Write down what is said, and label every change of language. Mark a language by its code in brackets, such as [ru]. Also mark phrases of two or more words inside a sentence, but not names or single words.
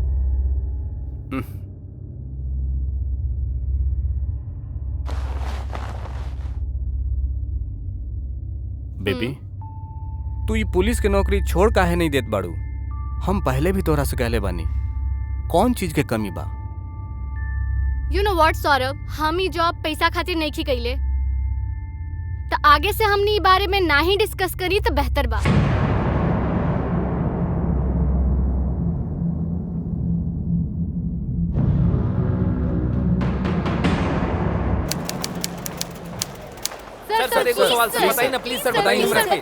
[bho] बेबी, तू ये पुलिस के नौकरी छोड़ काहे नहीं देत बाड़ू? हम पहले भी तोहरा से कहले बानी, कौन चीज के कमी बा? [en] you know what [bho] सौरभ, हम ही जॉब पैसा खातिर नहीं की कइले, तो आगे से हमनी ई बारे में ना ही डिस्कस करी तो बेहतर बा। सर एगो सवाल सर बताई ना प्लीज सर, बताई हमरा के।